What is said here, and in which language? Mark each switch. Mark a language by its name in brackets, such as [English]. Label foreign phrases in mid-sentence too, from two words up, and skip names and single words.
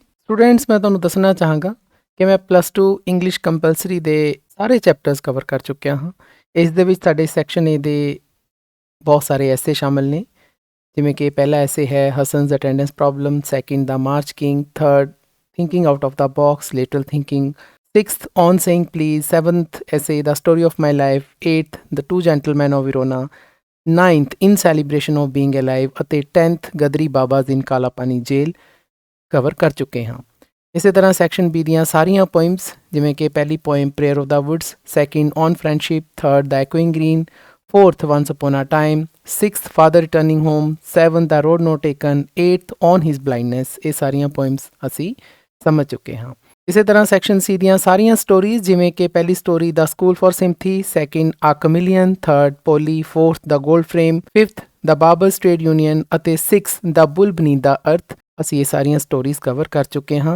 [Punjabi] ਸਟੂਡੈਂਟਸ, ਮੈਂ ਤੁਹਾਨੂੰ ਦੱਸਣਾ ਚਾਹਾਂਗਾ ਕਿ ਮੈਂ +2 [English] English compulsory [Punjabi] ਦੇ ਸਾਰੇ ਚੈਪਟਰਸ ਕਵਰ ਕਰ ਚੁੱਕਿਆ ਹਾਂ। ਇਸ ਦੇ ਵਿੱਚ ਸਾਡੇ ਸੈਕਸ਼ਨ ਏ ਦੇ ਬਹੁਤ ਸਾਰੇ ਐਸੇ ਸ਼ਾਮਿਲ ਨੇ, ਜਿਵੇਂ ਕਿ ਪਹਿਲਾ ਐਸੇ ਹੈ ਹਸਨਸ ਅਟੈਂਡੈਂਸ ਪ੍ਰੋਬਲਮ, ਸੈਕਿੰਡ ਦਾ ਮਾਰਚ ਕਿੰਗ, ਥਰਡ ਥਿੰਕਿੰਗ ਆਊਟ ਆਫ ਦਾ ਬਾਕਸ, ਲੇਟਰਲ ਥਿੰਕਿੰਗ, 6th on saying please, 7th essay the story of my life, 8th the two gentlemen of Verona, 9th in celebration of being alive ਅਤੇ 10th ਗਦਰੀ ਬਾਬਾਜ਼ ਇਨ ਕਾਲਾਪਾਨੀ ਜੇਲ ਕਵਰ ਕਰ ਚੁੱਕੇ ਹਾਂ। ਇਸੇ ਤਰ੍ਹਾਂ ਸੈਕਸ਼ਨ ਬੀ ਦੀਆਂ ਸਾਰੀਆਂ ਪੋਇਮਸ, ਜਿਵੇਂ ਕਿ ਪਹਿਲੀ ਪੋਇਮ ਪ੍ਰੇਅਰ ਆਫ ਦਾ ਵੁਡਸ, ਸੈਕਿੰਡ ਔਨ ਫਰੈਂਡਸ਼ਿਪ, ਥਰਡ ਦਾ ਐਕੋਇੰਗ ਗ੍ਰੀਨ, [English] fourth once upon a time, 6th father returning home, 7th the road not taken, 8th on his blindness। [Punjabi] ਇਹ ਸਾਰੀਆਂ ਪੋਇਮਸ ਅਸੀਂ ਸਮਝ ਚੁੱਕੇ ਹਾਂ। ਇਸੇ ਤਰ੍ਹਾਂ ਸੈਕਸ਼ਨ ਸੀ ਦੀਆਂ ਸਾਰੀਆਂ ਸਟੋਰੀਜ਼, ਜਿਵੇਂ ਕਿ ਪਹਿਲੀ ਸਟੋਰੀ ਦਾ ਸਕੂਲ ਫॉर ਸਿੰਪਥੀ, ਸੈਕਿੰਡ ਆ ਕਮਿਲੀਅਨ, ਥਰਡ ਪੋਲੀ, ਫੋਰਥ ਦਾ ਗੋਲਡ ਫਰੇਮ, ਫਿਫਥ ਦਾ ਬਾਬਰਸ ਟ੍ਰੇਡ ਯੂਨੀਅਨ ਅਤੇ 6th ਦਾ ਬੁਲ ਬਨੀਥ ਦਾ ਅਰਥ। ਅਸੀਂ ਇਹ ਸਾਰੀਆਂ ਸਟੋਰੀਜ਼ ਕਵਰ ਕਰ ਚੁੱਕੇ ਹਾਂ।